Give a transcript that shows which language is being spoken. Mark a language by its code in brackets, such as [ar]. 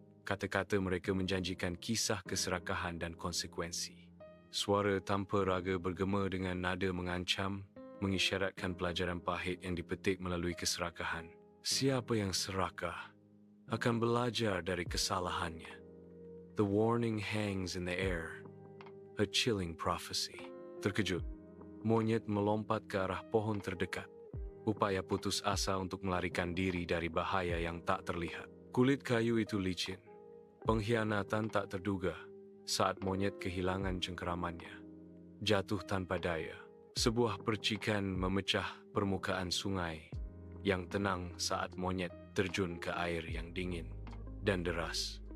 [id] Kata-kata mereka menjanjikan kisah keserakahan dan konsekuensi. Suara tanpa raga bergema dengan nada mengancam, mengisyaratkan pelajaran pahit yang dipetik melalui keserakahan. Siapa yang serakah akan belajar dari kesalahannya. [en] The warning hangs in the air, a chilling prophecy. [id] Terkejut, monyet melompat ke arah pohon terdekat. Upaya putus asa untuk melarikan diri dari bahaya yang tak terlihat. Kulit kayu itu licin. Pengkhianatan tak terduga saat monyet kehilangan cengkeramannya. Jatuh tanpa daya. Sebuah percikan memecah permukaan sungai yang tenang saat monyet terjun ke air yang dingin dan deras.